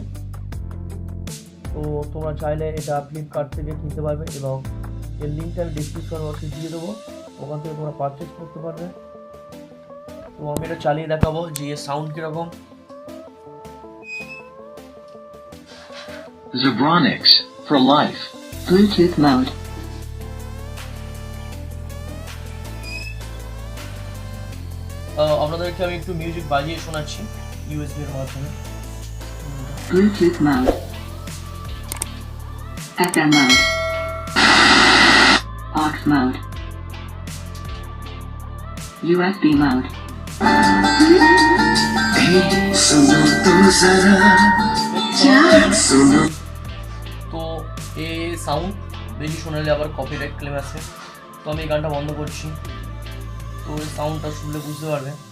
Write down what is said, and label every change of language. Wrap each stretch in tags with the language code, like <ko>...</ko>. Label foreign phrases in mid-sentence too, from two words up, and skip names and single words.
<bn>তো তোমরা চাইলে এটা ফ্লিপকার্ট থেকে কিনতে পারবে, এবং এর লিঙ্কটা আমি</bn> <en>description box</en> <bn>দিয়ে দেবো, ওখান থেকে তোমরা পারচেস করতে পারবে। তো আমি এটা চালিয়ে দেখাবো যে এর সাউন্ড কীরকম।</bn> <en>Zebronics for life. Bluetooth mode.</en> <bn>আপনাদেরকে আমি একটু মিউজিক বাজিয়ে শোনাচ্ছি USB এর মাধ্যমে।</bn> <en>Bluetooth mode. FM mode. Aux mode. USB mode.</en> <bn>তো এই সাউন্ড বেশি শোনালে আবার</bn> <en>copyright claim</en> <bn>আছে, তো আমি এই গানটা বন্ধ করছি। তো এই সাউন্ডটা শুনলে বুঝতে পারবে।</bn>